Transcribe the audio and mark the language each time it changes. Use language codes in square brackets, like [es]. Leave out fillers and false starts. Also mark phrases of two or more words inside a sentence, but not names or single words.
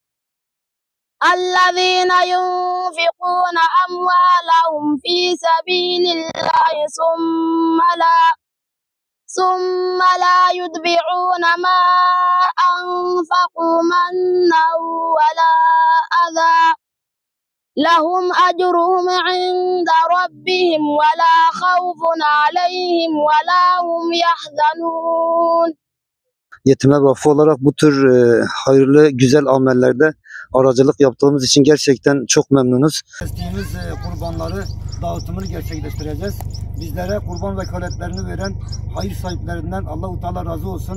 [ar] الذين ينفقون أموالهم في سبيل الله ثم لا يتبعون ما أنفقوا منا ولا أذى لهم أجرهم عند ربهم ولا خوف عليهم ولا هم يحزنون. [tr] Yetimler Vakfı olarak bu tür hayırlı, güzel amellerde aracılık yaptığımız için gerçekten çok memnunuz. Kestiğimiz kurbanları dağıtımını gerçekleştireceğiz. Bizlere kurban vekaletlerini veren hayır sahiplerinden [ar] الله تعالى [tr] razı olsun.